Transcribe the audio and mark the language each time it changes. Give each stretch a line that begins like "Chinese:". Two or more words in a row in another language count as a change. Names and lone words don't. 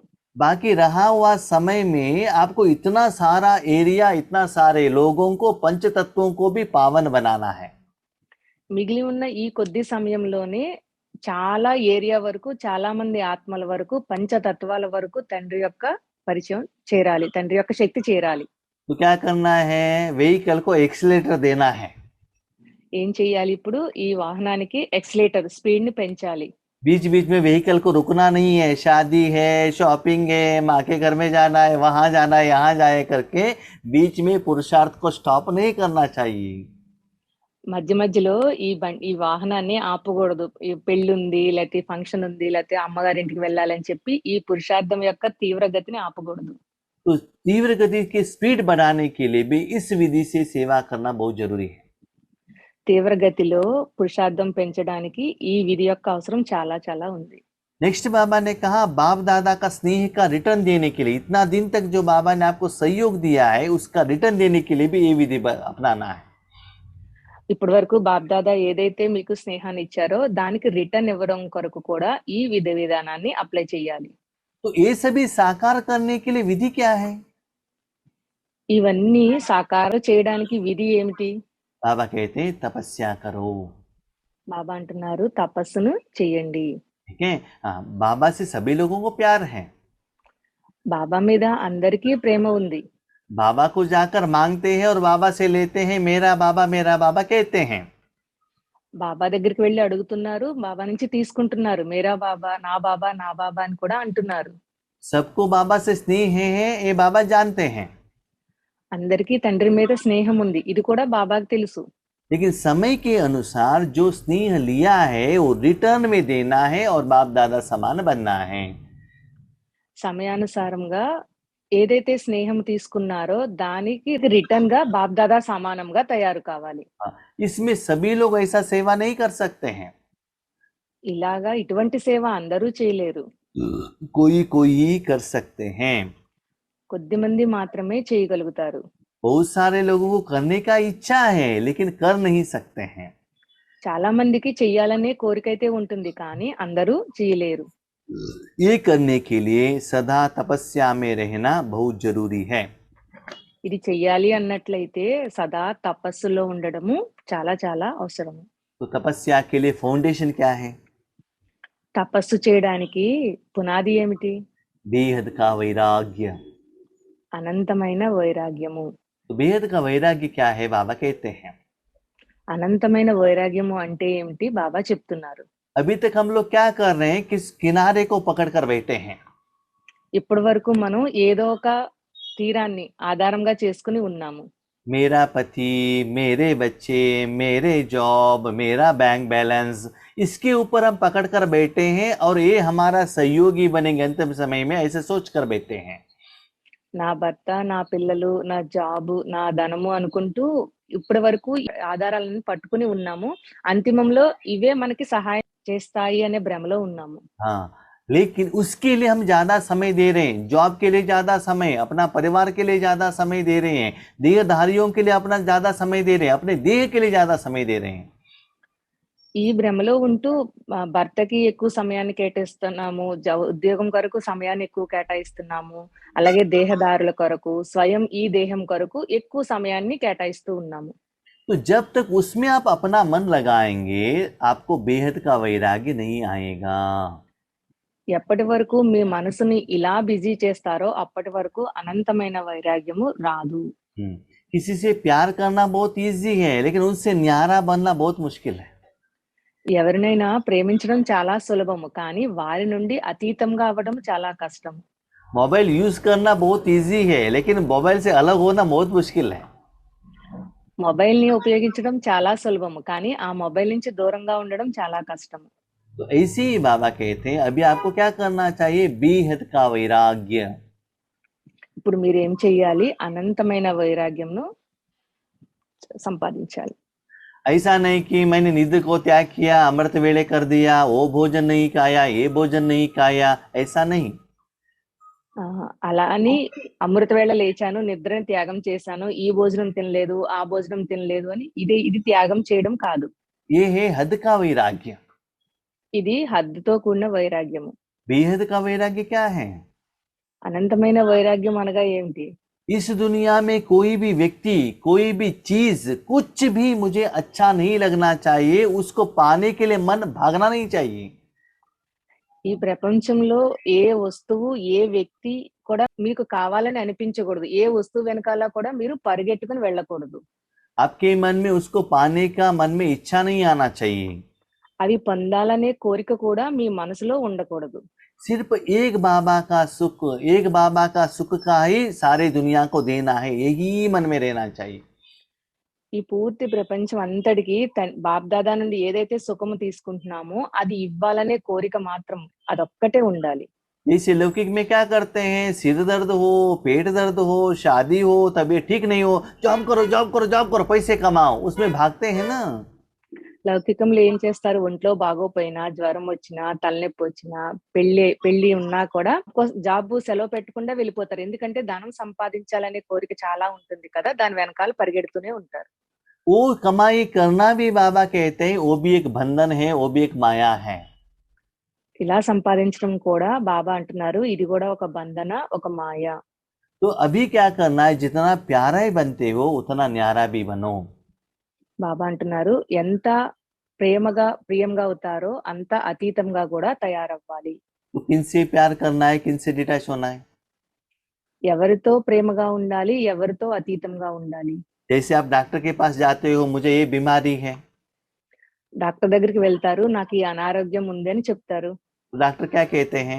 Hindi: बाकी रहा हुआ समय में आपको इतना सारा एरिया, इतना सारे लोगों को, पंच तत्वों को भी पावन बनाना है।
Telugu: మిగిలి ఉన్న ఈ కొద్ది సమయంలోనే చాలా ఏరియా వరకు, చాలా మంది ఆత్మల వరకు, పంచతత్వాల వరకు తండ్రి యొక్క పరిచయం చేరాలి. తండ్రి యొక్క శక్తి చేరాలి.
Hindi: तो क्या करना है, व्हीकल को एक्सीलेटर देना है।
Telugu: ఏం చేయాలి ఇప్పుడు? ఈ వాహనానికి
English: accelerator speed
Telugu: ని పెంచాలి.
Hindi: बीच बीच में व्हीकल को रुकना नहीं है। शादी है, शॉपिंग है, माँ के घर में जाना है, वहां जाना है, यहाँ जाए करके बीच में पुरुषार्थ को स्टॉप नहीं करना चाहिए।
Telugu: మధ్య మధ్యలో ఈ వాహనాన్ని ఆపకూడదు. ఈ పెళ్లి ఉంది, లేకపోతే ఫంక్షన్ ఉంది, లేకపోతే అమ్మగారింటికి వెళ్ళాలని చెప్పి ఈ పురుషార్థం యొక్క తీవ్ర గతిని ఆపకూడదు.
Hindi: तो तीव्र गति की स्पीड बढ़ाने के लिए भी इस विधि से सेवा करना बहुत जरूरी है।
Telugu: తీవ్ర గతిలో పురుషార్థం పెంచడానికి ఈ విధి యొక్క అవసరం చాలా చాలా ఉంది.
Hindi: नेक्स्ट बाबा ने कहा, बाप दादा का स्नेह का रिटर्न देने के लिए, इतना दिन तक जो बाबा ने आपको सहयोग दिया है उसका रिटर्न देने के लिए भी ये विधि अपनाना है।
Telugu: ఇప్పటి వరకు బాప్దాదా ఏదైతే మీకు స్నేహాన్ని ఇచ్చారో దానికి రిటర్న్ ఇవ్వడం కొరకు కూడా ఈ విధి విధానాన్ని అప్లై చేయాలి.
Hindi: तो ये सभी साकार करने के लिए विधि क्या है?
Telugu: ఇవన్నీ సాకారం చేయడానికి విధి ఏమిటి?
Hindi: बाबा कहते हैं तपस्या करो।
Telugu: బాబా అంటున్నారు తపస్సును చేయండి.
Hindi: ठीक है, हाँ, बाबा से सभी लोगों को प्यार है।
Telugu: బాబా మీద అందరికీ ప్రేమ ఉంది.
Hindi: बाबा को जाकर मांगते हैं और बाबा से लेते हैं, मेरा बाबा कहते हैं।
Telugu: బాబా దగ్గరికి వెళ్ళి అడుగుతున్నారు, బాబా నుంచి తీసుకుంటున్నారు.
Hindi: मेरा बाबा,
Telugu: నా బాబా, నా బాబా అని కూడా అంటున్నారు.
Hindi: सबको बाबा से स्नेह है, ये बाबा जानते हैं।
Telugu: అందరికీ తండ్రి మీద స్నేహం ఉంది, ఇది కూడా బాబాకి తెలుసు.
Hindi: लेकिन समय के अनुसार जो स्नेह लिया है वो रिटर्न में देना है और बाप दादा समान बनना है।
Telugu: సమయానుసారంగా ఏదైతే స్నేహం తీసుకున్నారో దానికి రిటర్న్ గా బాప్దాదా సమానంగా తయారు కావాలి.
Hindi: इसमें सभी लोग ऐसा सेवा नहीं कर सकते हैं।
Telugu: ఇలాగా ఇటువంటి సేవ అందరూ చేయలేరు.
Hindi: कोई कोई ही कर सकते हैं।
Telugu: కొద్ది మంది మాత్రమే చేయగలుగుతారు.
Hindi: बहुत सारे लोगों को करने का इच्छा है लेकिन कर नहीं सकते हैं।
Telugu: చాలా మందికి చెయ్యాలనే కోరిక అయితే ఉంటుంది, కానీ అందరూ చేయలేరు.
Hindi: ये करने के लिए सदा तपस्या में रहना बहुत जरूरी है।
Telugu: ఇది చెయ్యాలి అన్నట్లయితే సదా తపస్సులో ఉండడము చాలా చాలా అవసరము.
Hindi: तो तपस्या के लिए फाउंडेशन क्या है?
Telugu: తపస్సు చేయడానికి పునాది ఏమిటి?
Hindi: बेहद का वैराग्य।
Telugu: అనంతమైన వైరాగ్యము.
Hindi: तो बेहद का वैराग्य क्या है? बाबा कहते हैं।
Telugu: అనంతమైన వైరాగ్యము అంటే ఏమిటి? బాబా చెప్తున్నారు.
Hindi: अभी तक हम लोग क्या कर रहे हैं, किस किनारे को पकड़ कर बैठे हैं।
Telugu: ఇప్పటి వరకు మనం ఏదో ఒక తీరాన్ని ఆధారంగా చేసుకుని ఉన్నాము.
Hindi: मेरा पति, मेरे बच्चे, मेरे जॉब, मेरा बैंक बैलेंस, इसके ऊपर हम पकड़ कर बैठे हैं और ये हमारा सहयोगी बनेंगे अंतिम समय में, ऐसे सोच कर बैठे हैं।
Telugu: నా భర్త, నా పిల్లలు, నా జాబు, నా ధనము అనుకుంటూ ఇప్పటి వరకు ఆధారాలను పట్టుకుని ఉన్నాము. అంతిమంలో ఇవే మనకి సహాయం చేస్తాయి అనే భ్రమలో ఉన్నాము.
Hindi: हाँ, लेकिन उसके लिए हम ज्यादा समय दे रहे हैं। जॉब के लिए ज्यादा समय, अपना परिवार के लिए ज्यादा समय दे रहे हैं, देहधारियों के लिए अपना ज्यादा समय दे रहे हैं, अपने देह के लिए ज्यादा समय दे रहे हैं।
Telugu: ఈ భ్రమలో ఉంటూ భర్తకి ఎక్కువ సమయాన్ని కేటాయిస్తున్నాము, ఉద్యోగం కొరకు సమయాన్ని ఎక్కువ కేటాయిస్తున్నాము, అలాగే దేహదారుల కొరకు, స్వయం ఈ దేహం కొరకు ఎక్కువ సమయాన్ని కేటాయిస్తూ ఉన్నాము.
Hindi: तो जब तक उसमें आप अपना मन लगाएंगे आपको बेहद का वैराग्य नहीं आएगा।
Telugu: ఎప్పటి వరకు మీ మనసుని ఇలా బిజీ చేస్తారో అప్పటి వరకు అనంతమైన వైరాగ్యము రాదు.
Hindi: किसी से प्यार करना बहुत इजी है लेकिन उनसे न्यारा बनना बहुत मुश्किल है।
Telugu: ఎవరినైనా ప్రేమించడం చాలా సులభము, కానీ వారి నుండి అతీతంగా అవ్వడం చాలా కష్టం.
English: mobile use
Hindi: करना बहुत इजी है लेकिन मोबाइल से अलग होना बहुत मुश्किल है।
Telugu: మొబైల్ ని ఉపయోగించడం చాలా సులభము, కానీ ఆ మొబైల్ నుంచి దూరంగా ఉండడం చాలా కష్టం.
Hindi: तो ऐसे ही बाबा कहते हैं अभी आपको क्या करना चाहिए, बेहद का वैराग्य।
Telugu: ఇప్పుడు మీరు ఏం చెయ్యాలి? అనంతమైన వైరాగ్యంను సంపాదించాలి.
Hindi: ऐसा नहीं कि मैंने निद्र को त्याग किया, अमृत वेले कर दिया, वो भोजन नहीं खाया, ये भोजन नहीं खाया, ऐसा नहीं।
Telugu: అలా అని అమృత వేళ లేచాను, నిద్రని త్యాగం చేశాను, ఈ భోజనం తినలేదు, ఆ భోజనం తినలేదు అని ఇది త్యాగం చేయడం కాదు.
Hindi: ये है हद का वैराग्य।
Telugu: ఇది హద్దుతో కూడిన వైరాగ్యము.
Hindi: बेहद का वैराग्य क्या है?
Telugu: అనంతమైన వైరాగ్యం అనగా ఏమిటి?
Hindi: इस दुनिया में कोई भी व्यक्ति, कोई भी चीज, कुछ भी मुझे अच्छा नहीं लगना चाहिए, उसको पाने के लिए मन भागना नहीं चाहिए।
Telugu: ఈ ప్రపంచంలో ఏ వస్తువు, ఏ వ్యక్తి కూడా మీకు కావాలని అనిపించకూడదు. ఏ వస్తువు వెనకాల కూడా మీరు పరిగెట్టుకుని వెళ్ళకూడదు.
Hindi: आपके मन में उसको पाने का मन में इच्छा नहीं आना चाहिए।
Telugu: అది పొందాలనే కోరిక కూడా మీ మనసులో ఉండకూడదు.
Hindi: सिर्फ एक बाबा का सुख का ही सारे दुनिया को देना है, यही मन में रहना चाहिए।
Telugu: ఈ పూర్తి ప్రపంచం అంతటికి బాప్దాదా నుండి ఏదైతే సుఖము తీసుకుంటున్నామో అది ఇవ్వాలనే కోరిక మాత్రం అదొక్కటే ఉండాలి.
Hindi: जैसे लौकिक में क्या करते हैं, सिर दर्द हो, पेट दर्द हो, शादी हो, तबीयत ठीक नहीं हो, जॉब करो जॉब करो जॉब करो, पैसे कमाओ, उसमें भागते हैं ना।
Telugu: లౌకికంలో ఏం చేస్తారు? ఒంట్లో బాగోపోయినా, జ్వరం వచ్చినా, తలనొప్పి వచ్చినా, పెళ్లి ఉన్నా కూడా జాబ్ సెలవు పెట్టకుండా వెళ్ళిపోతారు. ఎందుకంటే ధనం సంపాదించాలనే కోరిక చాలా ఉంటుంది కదా, దాని వెనకాల పరిగెడుతూనే ఉంటారు.
Hindi: वो कमाई करना भी बाबा कहते हैं, वो भी एक बंधन है, वो भी एक माया है।
Telugu: ఇలా సంపాదించడం కూడా బాబా అంటున్నారు ఇది కూడా ఒక బంధన, ఒక మాయ.
Hindi: तो अभी क्या करना है, जितना प्यारा ही बनते हो उतना न्यारा भी बनो।
Telugu: బాబా అంటున్నారు ఎంత ప్రియంగా అవుతారో అంత అతీతంగా కూడా తయారవ్వాలి.
Hindi: तो किनसे प्यार करना है, किनसे डिटैच होना है?
Telugu: ఎవరితో ప్రేమగా ఉండాలి, ఎవరితో అతీతంగా ఉండాలి?
Hindi: जैसे आप डॉक्टर के पास जाते हो, मुझे ये बीमारी है,
Telugu: డాక్టర్ దగ్గరికి వెళ్తారు, నాకు ఈ అనారోగ్యం ఉంది అని చెప్తారు.
Hindi: तो डॉक्टर क्या कहते हैं,